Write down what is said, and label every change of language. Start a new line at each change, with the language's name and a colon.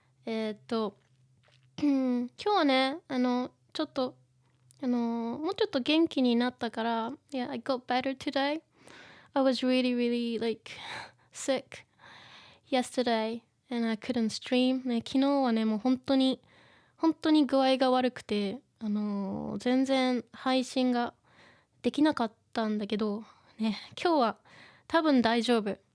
Japanese: 今日はね、ちょっと、もうちょっと元気になったから、
English: Yeah, I got better today. I was really, like, sick yesterday and I couldn't stream.
Japanese: ね、昨日はね、もう本当に具合が悪くて、全然配信ができなかったんだけど、ね、今日は多分大丈夫。